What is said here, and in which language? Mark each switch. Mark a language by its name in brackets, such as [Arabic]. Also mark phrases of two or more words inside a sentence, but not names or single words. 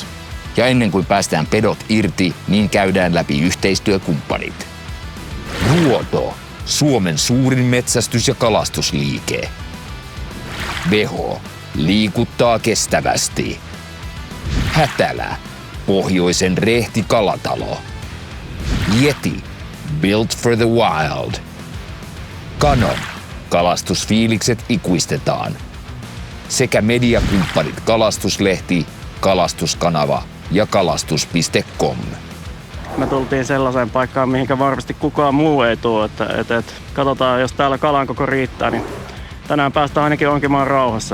[Finnish] Ja ennen kuin päästään pedot irti, niin käydään läpi yhteistyökumppanit. Ruoto, Suomen suurin metsästys- ja kalastusliike. Veho, liikuttaa kestävästi. Hätälä, pohjoisen rehti kalatalo. [English] Yeti, built for the wild. [Finnish] Canon, kalastusfiilikset ikuistetaan. Sekä mediakumppanit Kalastuslehti, Kalastuskanava ja kalastus.com. Me tultiin sellaiseen paikkaan, mihinkä varmasti kukaan muu ei tule. Että katsotaan, jos täällä kalan koko riittää, niin tänään päästään ainakin onkimaan rauhassa.